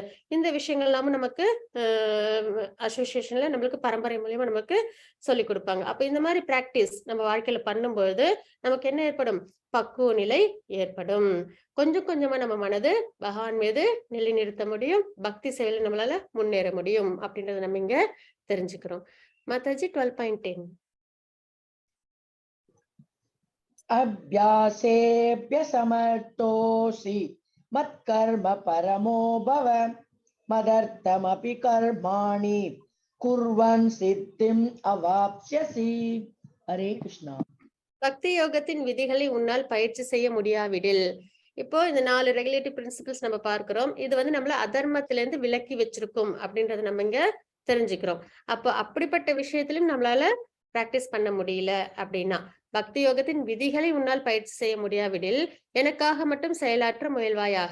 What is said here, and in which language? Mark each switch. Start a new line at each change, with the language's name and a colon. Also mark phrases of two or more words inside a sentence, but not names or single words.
Tamil: இந்த விஷயங்கள் எல்லாமும் நமக்கு அ அசோசியேஷன்ல நம்மளுக்கு பரம்பரை மூலியமா நமக்கு சொல்லிக் குடுப்பாங்க. அப்ப இந்த மாரி பிராக்டிஸ் நம்ம வாழ்க்கையில பண்ணும்பொழுது, நமக்கு என்ன ஏற்படும்? பக்குவ நிலை ஏற்படும். கொஞ்சம் கொஞ்சமா நம்ம மனது பகவான் மீது நிலைநிறுத்த முடியும். பக்தி செயல்ல நம்மளால முன்னேற முடியும். அப்படின்றத நம்ம இங்க தெரிஞ்சுக்கிறோம். மாதாஜி 12.10.
Sanskrit: अभ्यासेऽभ्यसमर्थोऽसि मत्कर्म परमो भव मदर्थमपि कर्माणि कुर्वन् सिद्धिम् अवाप्स्यसि. हरे कृष्णा.
Tamil: பக்தி யோகத்தின் விதிகளை உன்னால் பயிற்சி செய்ய முடியாவிடில், இப்போ இந்த 4
English: regulative principles
Tamil: நம்ம பார்க்கிறோம். இது வந்து நம்மள அதர்மத்திலிருந்து விலக்கி வச்சிருக்கும் அப்படின்றத நம்ம இங்க தெரிஞ்சுக்கிறோம். அப்போ அப்படிப்பட்ட விஷயத்திலும் நம்மளால பிராக்டிஸ் பண்ண முடியல அப்படின்னா, பக்தி யோகத்தின் விதிகளை உன்னால் பயிற்சி செய்ய முடியாவிடில், எனக்காக மட்டும் செயலாற்ற முயல்வாயாக.